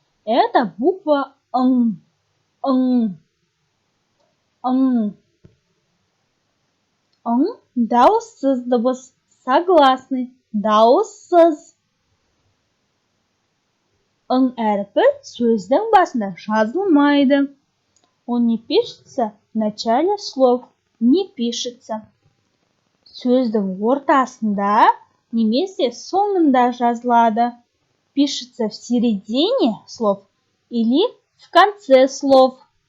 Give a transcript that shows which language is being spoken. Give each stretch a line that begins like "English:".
Russian: Это буква «ың». «Ың». «Ың».
Kazakh: «Ың» дауыссыз дыбыс. Согласный. Дауыссыз. «Ың» әрпі сөздің басында жазылмайды.
Russian: Он не пишется в начале слов. Не пишется.
Kazakh: Сөздің ортасында немесе соңында жазылады.
Russian: Пишется в середине слов или в конце слов.